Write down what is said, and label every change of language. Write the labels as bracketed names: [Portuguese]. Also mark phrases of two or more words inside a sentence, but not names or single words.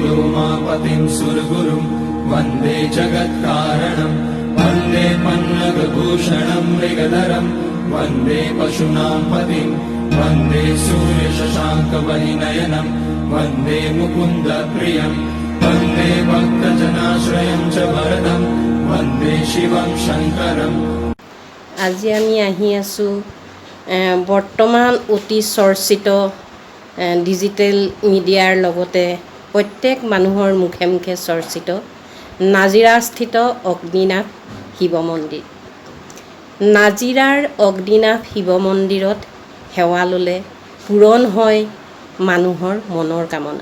[Sanskrit] उमापतिं सुरगुरुं वन्दे जगत्कारणं वन्दे पन्नगभूषणं मृगधरं वन्दे पशूनां पतिं वन्दे सूर्यशशाङ्कवलिनयनं वन्दे मुकुन्दप्रियं वन्दे भक्तजनाश्रयं च वरदं वन्दे शिवं शङ्करम्। [Assamese] আজি আমি আহি আছোঁ বৰ্তমান অতি চৰ্চিত ডিজিটেল মিডিয়াৰ লগতে প্ৰত্যেক মানুহৰ মুখে মুখে চৰ্চিত নাজিৰাস্থিত অগ্নিনাভ শিৱ মন্দিৰ। নাজিৰাৰ অগ্নিনাভ শিৱ মন্দিৰত সেৱা ল'লে পূৰণ হয় মানুহৰ মনৰ কামনা।